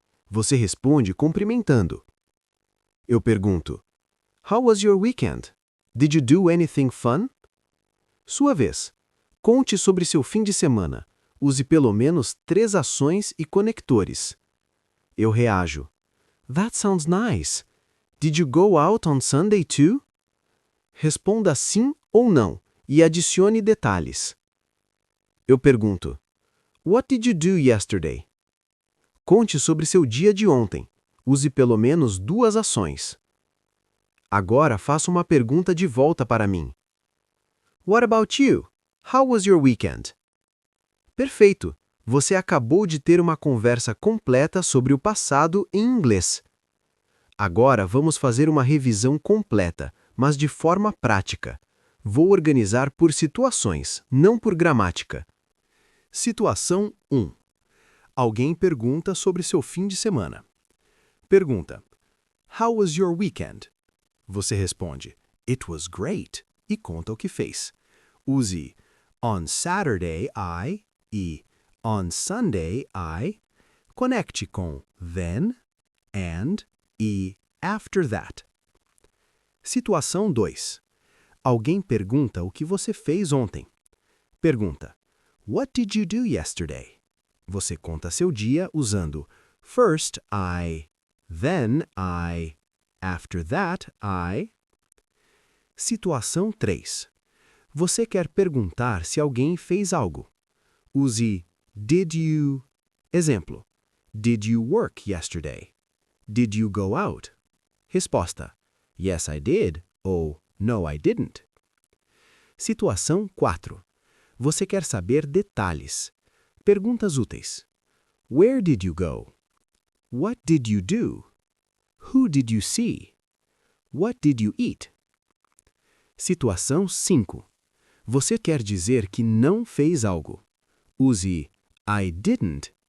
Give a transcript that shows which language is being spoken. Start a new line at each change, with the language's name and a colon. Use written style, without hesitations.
Portuguese: Você responde cumprimentando. Eu pergunto.
English: How was your weekend? Did you do anything fun?
Portuguese: Sua vez. Conte sobre seu fim de semana. Use pelo menos 3 ações e conectores. Eu reajo.
English: That sounds nice. Did you go out on Sunday too?
Portuguese: Responda sim ou não e adicione detalhes. Eu pergunto.
English: What did you do yesterday?
Portuguese: Conte sobre seu dia de ontem. Use pelo menos 2 ações. Agora faça uma pergunta de volta para mim.
English: What about you? How was your weekend?
Portuguese: Perfeito! Você acabou de ter uma conversa completa sobre o passado em inglês. Agora vamos fazer uma revisão completa, mas de forma prática. Vou organizar por situações, não por gramática. Situação 1. Alguém pergunta sobre seu fim de semana. Pergunta:
English: How was your weekend?
Portuguese: Você responde:
English: It was great
Portuguese: e conta o que fez.
English: Use On Saturday e On Sunday I.
Portuguese: Conecte com
English: then, and e after that.
Portuguese: Situação 2. Alguém pergunta o que você fez ontem. Pergunta:
English: What did you do yesterday?
Portuguese: Você conta seu dia usando
English: first I, then I, after that I.
Portuguese: Situação 3. Você quer perguntar se alguém fez algo.
English: Use did you.
Portuguese: Exemplo:
English: Did you work yesterday? Did you go out?
Portuguese: Resposta:
English: Yes, I did ou No, I didn't.
Portuguese: Situação 4. Você quer saber detalhes. Perguntas úteis.
English: Where did you go? What did you do? Who did you see? What did you eat?
Portuguese: Situação 5. Você quer dizer que não fez algo. Use I didn't.